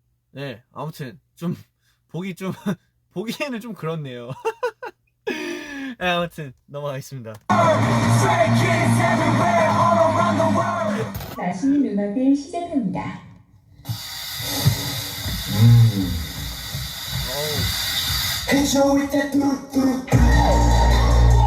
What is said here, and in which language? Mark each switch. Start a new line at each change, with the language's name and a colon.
Korean: 네 아무튼 좀 보기에는 좀 그렇네요. 네, 아무튼 넘어가겠습니다.
English: Stray kids everywhere, all around the world.
Korean: 맛있는 음악을 시작합니다.
English: Hit you with that do-do-do.